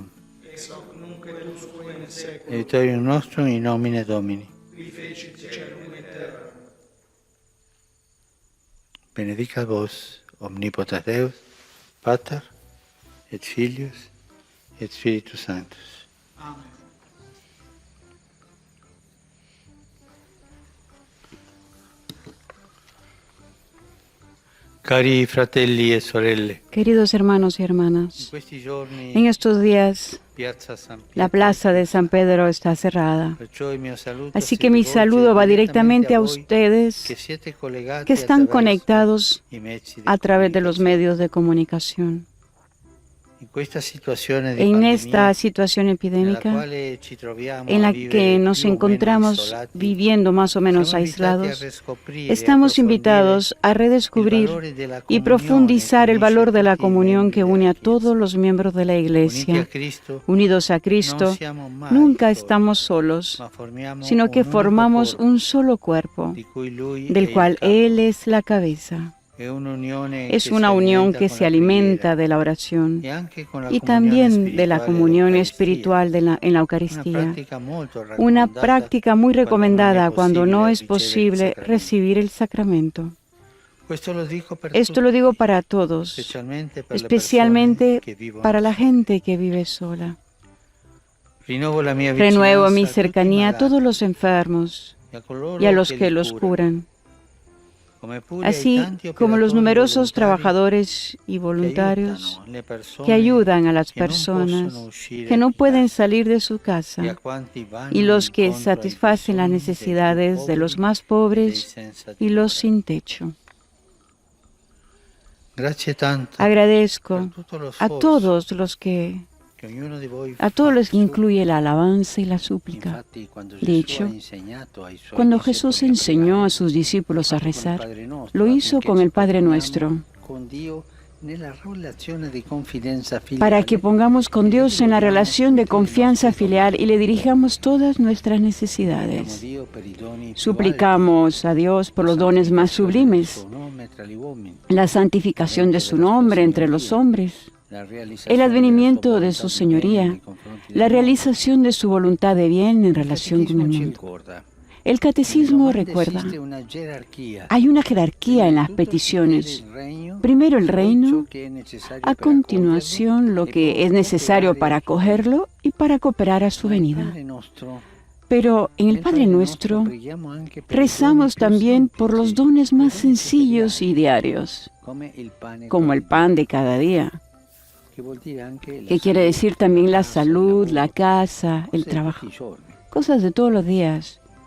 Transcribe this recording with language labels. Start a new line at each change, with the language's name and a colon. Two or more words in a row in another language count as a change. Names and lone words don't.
Latin: Ex hoc nunc et usque in saeculum. Aiutorium nostrum in nomine Domini. Qui fecit caelum et terra. Benedicat vos, omnipotens Deus, Pater, et Filius, et Spiritus Sanctus. Amen.
Italian: Cari fratelli e sorelle,
Spanish: Queridos hermanos y hermanas,
Italian: in questi giorni
Spanish: en estos días
Italian: Piazza San
Spanish: la
Italian: Pietro,
Spanish: plaza de San Pedro está cerrada.
Italian: perciò il mio saluto
Spanish: Así
Italian: si
Spanish: que mi
Italian: rivolge
Spanish: saludo va
Italian: direttamente
Spanish: directamente a
Italian: voi
Spanish: ustedes
Italian: che siete collegati
Spanish: que están
Italian: attraverso
Spanish: conectados
Italian: i mezzi di
Spanish: a través de los
Italian: comunicazione.
Spanish: medios de comunicación.
Italian: In questa situazione di
Spanish: En
Italian: pandemia,
Spanish: esta situación
Italian: nella
Spanish: epidémica
Italian: quale ci troviamo
Spanish: en
Italian: a
Spanish: la
Italian: vivere
Spanish: que nos
Italian: più o meno
Spanish: encontramos
Italian: isolati,
Spanish: viviendo más o menos
Italian: siamo invitati a
Spanish: aislados,
Italian: riscoprire e
Spanish: estamos
Italian: approfondire
Spanish: invitados a
Italian: il
Spanish: redescubrir
Italian: valore della
Spanish: y
Italian: comunione
Spanish: profundizar
Italian: che
Spanish: el valor de la
Italian: unisce tutti i
Spanish: comunión
Italian: membri
Spanish: que une
Italian: della
Spanish: a todos
Italian: Chiesa.
Spanish: los miembros de la
Italian: Uniti a
Spanish: Iglesia.
Italian: Cristo,
Spanish: Unidos a Cristo,
Italian: non siamo mai
Spanish: nunca
Italian: soli,
Spanish: estamos solos,
Italian: ma formiamo
Spanish: sino que
Italian: un unico
Spanish: formamos
Italian: corpo,
Spanish: un solo cuerpo,
Italian: di cui Lui è
Spanish: del
Italian: il
Spanish: cual
Italian: capo.
Spanish: Él es la cabeza.
Italian: È un'unione
Spanish: Es
Italian: che
Spanish: una
Italian: si
Spanish: unión
Italian: alimenta
Spanish: que
Italian: con
Spanish: se
Italian: la
Spanish: alimenta
Italian: preghiera
Spanish: de la oración
Italian: e anche con la
Spanish: y
Italian: comunione
Spanish: también de la
Italian: spirituale
Spanish: comunión
Italian: dell'Eucaristia.
Spanish: espiritual en la
Italian: Una
Spanish: Eucaristía.
Italian: práctica molto
Spanish: Una
Italian: raccomandata
Spanish: práctica muy recomendada cuando no es
Italian: ricevere il
Spanish: posible
Italian: sacramento.
Spanish: recibir el sacramento.
Italian: Questo lo dico per
Spanish: Esto lo
Italian: tutti,
Spanish: digo para todos,
Italian: specialmente per le
Spanish: especialmente
Italian: persone che vivono
Spanish: para la
Italian: sole.
Spanish: gente que vive sola.
Italian: Rinnovo la mia
Spanish: Renuevo
Italian: vicinanza
Spanish: mi
Italian: a tutti i
Spanish: cercanía a
Italian: malati
Spanish: todos los enfermos
Italian: e a coloro
Spanish: y a los
Italian: che
Spanish: que
Italian: li
Spanish: los
Italian: curano,
Spanish: curan,
Italian: come pure ai
Spanish: así
Italian: tanti
Spanish: como los
Italian: operatori
Spanish: numerosos
Italian: volontari
Spanish: trabajadores y
Italian: che
Spanish: voluntarios
Italian: aiutano le persone
Spanish: que ayudan a las
Italian: che non
Spanish: personas
Italian: possono uscire
Spanish: que no
Italian: di
Spanish: pueden
Italian: casa,
Spanish: salir de su
Italian: e a
Spanish: casa
Italian: quanti vanno
Spanish: y los que
Italian: incontro ai
Spanish: satisfacen las
Italian: bisogni dei più
Spanish: necesidades de los
Italian: poveri
Spanish: más
Italian: e dei
Spanish: pobres
Italian: senza
Spanish: y los
Italian: dimora.
Spanish: sin techo.
Italian: Grazie tanto per
Spanish: Agradezco
Italian: tutto lo
Spanish: a
Italian: sforzo
Spanish: todos los que,
Italian: che ognuno di voi
Spanish: a todos los
Italian: fa
Spanish: que incluye la alabanza y la súplica.
Italian: Infatti, quando
Spanish: De
Italian: Gesù
Spanish: hecho,
Italian: ha insegnato ai suoi
Spanish: Cuando
Italian: discepoli
Spanish: Jesús
Italian: a
Spanish: enseñó
Italian: pregare,
Spanish: a sus discípulos a
Italian: lo ha fatto con il
Spanish: rezar,
Italian: Padre Nostro,
Spanish: lo hizo
Italian: affinché
Spanish: con
Italian: ci
Spanish: el Padre
Italian: proponiamo
Spanish: Nuestro,
Italian: con Dio nella relazione di confidenza filiale,
Spanish: para que pongamos con Dios en la relación de confianza filial y le dirijamos todas nuestras
Italian: Preghiamo
Spanish: necesidades.
Italian: Dio per i doni più
Spanish: Suplicamos a Dios por los dones más
Italian: alti,
Spanish: sublimes,
Italian: suo nome tra gli uomini,
Spanish: la santificación de su nombre entre los hombres,
Italian: la realizzazione
Spanish: el advenimiento
Italian: della
Spanish: de
Italian: sua
Spanish: su
Italian: volontà di bene
Spanish: señoría,
Italian: nei confronti del
Spanish: la
Italian: mondo.
Spanish: realización de su voluntad de bien en
Italian: Il
Spanish: relación con el
Italian: Catechismo ci
Spanish: mundo.
Italian: ricorda
Spanish: El catecismo recuerda, hay una jerarquía en las peticiones. Primero el reino, a continuación lo que es necesario para acogerlo y para cooperar a su venida. Pero en el Padre Nuestro rezamos también por los dones más sencillos y diarios, como el pan de cada día, que quiere decir también la salud, la casa, el trabajo, cosas de todos los días.